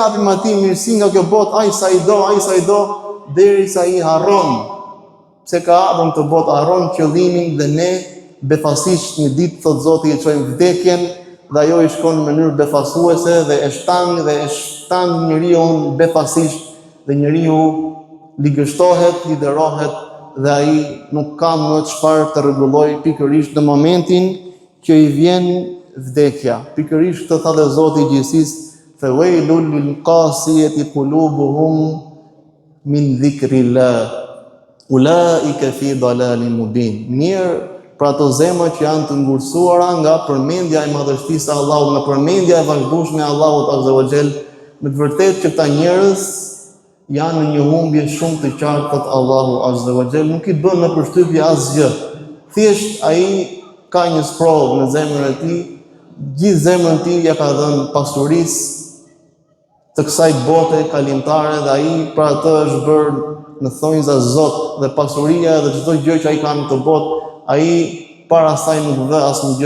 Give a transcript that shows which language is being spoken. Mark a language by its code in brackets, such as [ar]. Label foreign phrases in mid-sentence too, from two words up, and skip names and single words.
[sq] japim atij mirësi nga kjo botë, ai sa i do, derisa i harron se ka ardhur këtë botë, harron qëllimin dhe ne befasisht një ditë, thot Zoti, e çojmë vdekjen dhe ajo i shkon në mënyrë befasuese dhe e shtang njeriu befasisht dhe njeriu ligështohet, liderohet dhe ai nuk ka më çfarë të rregullojë pikërisht në momentin që i vjen vdekja. Pikërisht këtë tha dhe Zoti i gjithësisë: [ar] "فويل للقاسية قلوبهم من ذكر الله أولئك في ضلال مبين." [sq] Mirë për ato zemra që janë të ngurcuara nga përmendja e madhështisë së Allahut, nga përmendja e vazhdueshme e Allahut [ar] عز وجل, [sq] me të vërtetë që këta njerëz janë në një humbje shumë të qartë, thot Allahu [ar] عز وجل, [sq] nuk i bën në përshtypje asgjë. Thjesht ai ka një sprovë në zemrën e tij, gjithë zemrën e tij ja ka dhënë pasurisë të kësaj bote kalimtare dhe ai për atë është bërë në thonjza Zot, dhe pasuria dhe çdo gjë që ai ka në këtë botë, ai para saj nuk vë asnjë.